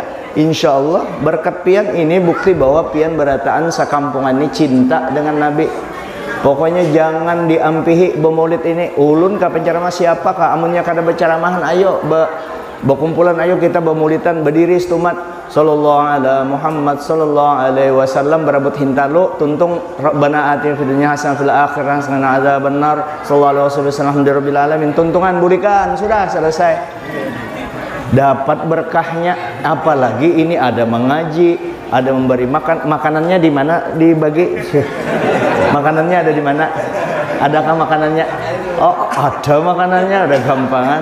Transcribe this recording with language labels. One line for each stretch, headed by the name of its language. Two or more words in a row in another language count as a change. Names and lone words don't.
Arabic: إن شاء الله
Banjar: berkat pian ini bukti bahwa pian berataan sakampungan ini cinta dengan Nabi. Pokoknya jangan diampihi bemaulid ini. Ulun ka penceramah siapa ka amunnya kada berceramahan, ayo berkumpulan, ayo kita bermaulidan, berdiri setumat
Arabic: صلى الله على محمد صلى الله عليه وسلم,
Banjar: berabut hintalu tuntung
Arabic: ربنا آتنا في الدنيا حسنة في الآخرة حسنة عذاب النار صلى الله عليه وسلم رب العالمين,
Banjar: tuntungan bulikan, sudah selesai. Dapat berkahnya, apalagi ini ada mengaji, ada memberi makan. Makanannya di mana dibagi? Makanannya ada di mana? Adakah makanannya? Oh, ada makanannya, ada gampangan.